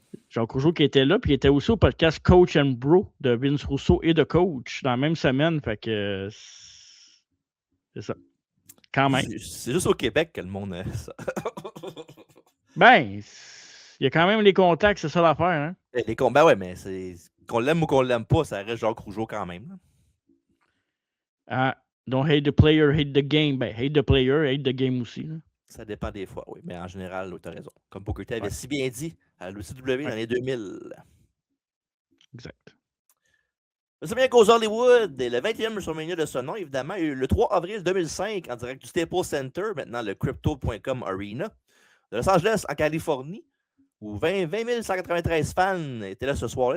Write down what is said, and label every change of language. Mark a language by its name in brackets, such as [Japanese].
[French] Jacques Rougeau qui était là, puis il était aussi au podcast Coach and Bro de Vince Rousseau et de Coach dans la même semaine. Fait que c'est ça. Quand même. C'est juste au Québec que le monde a ça. Ben, il y a quand même les contacts, c'est ça l'affaire. Hein? Les combats, ouais, mais qu'on l'aime ou qu'on l'aime pas, ça reste Jacques Rougeau quand même. Là. [English] Ah, don't hate the player, hate the game. Ben, hate the player, hate the game [French] aussi. Là. Ça dépend des fois, oui. Mais en général, tu as raison. Comme Booker T avait si bien dit à l'OCW dans les 2000. Exact. WrestleMania Goes Hollywood et le 21e WrestleMania de ce nom, évidemment, eu le 3 avril 2005 en direct du Staples Center, maintenant le Crypto.com Arena, de Los Angeles en Californie, où 20 193 fans étaient là ce soir-là.